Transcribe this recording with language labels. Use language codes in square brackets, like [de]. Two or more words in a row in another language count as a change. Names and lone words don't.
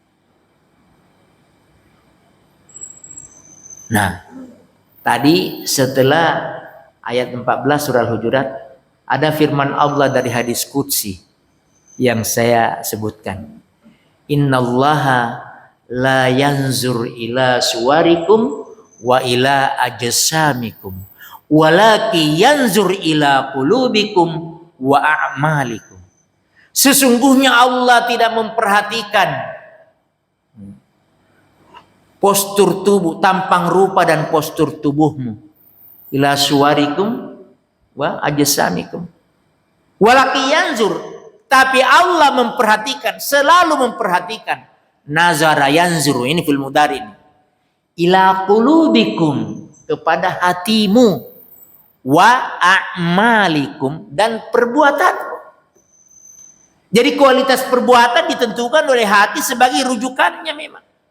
[id] Nah, tadi setelah ayat 14 surah Al-Hujurat ada firman Allah dari hadis qudsi yang saya sebutkan. [ar] إن الله لا ينظر إلى صوركم وإلى أجسامكم ولكن ينظر إلى قلوبكم وأعمالكم. [id] Sesungguhnya Allah tidak memperhatikan postur tubuh, tampang rupa dan postur tubuhmu. [ar] إلى صوركم وأجسامكم. ولكن ينظر, [id] tapi Allah memperhatikan, selalu memperhatikan. [ar] نظر ينظر, ini في المضارع ini. إلى قلوبكم, [id] kepada hatimu. [ar] وأعمالكم, [id] dan perbuatanmu. Jadi kualitas perbuatan ditentukan oleh hati sebagai rujukannya memang.